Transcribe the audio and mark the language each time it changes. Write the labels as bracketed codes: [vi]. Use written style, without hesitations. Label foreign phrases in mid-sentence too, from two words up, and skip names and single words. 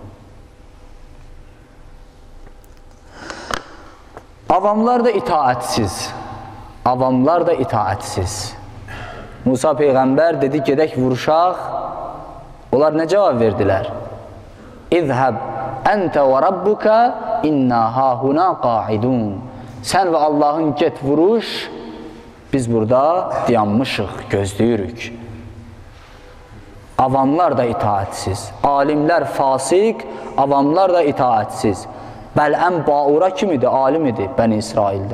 [az] Avamlar da itaətsiz. Avamlar da itaətsiz. Musa Peyğəmbər dedi, gedək vuruşaq. Onlar nə cavab verdilər? [ar] اذهب أنت وربك إنا هاهنا قاعدون. [az] Sən və Allahın get vuruş, biz burada dayanmışıq, gözləyirik. Avamlar da itaətsiz. Alimlər fasik, avamlar da itaətsiz. Bələm Baura kim idi? Alim idi Bəni İsraildə.